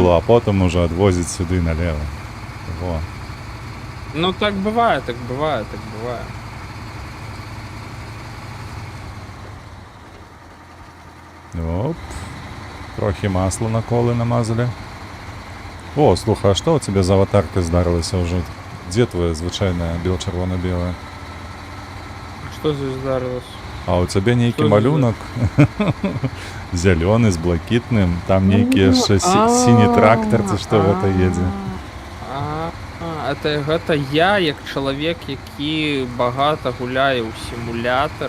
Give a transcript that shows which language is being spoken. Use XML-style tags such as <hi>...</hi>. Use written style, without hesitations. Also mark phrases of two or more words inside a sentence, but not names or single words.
<be>было, а потым уже адвозіць сюды налево. Во. Ну так бывае, так бывае, так бывае. Оп. Трохи масла на колы намазали.</be> <ru>О, слухай, а что у тебя за аватарка здарилася уже? Где твоя</ru> <be>звычайная бел-чырвона-белая? Што здесь здарылася?</be> <ru>А у тебя нейкі Что за</ru> <be>малюнок зялёны з блакітным, там нейкі яшчэ сіні трактор, ці што гэта едзе? Гэта я, як чалавек, які багата гуляе ў сімулятары.</be>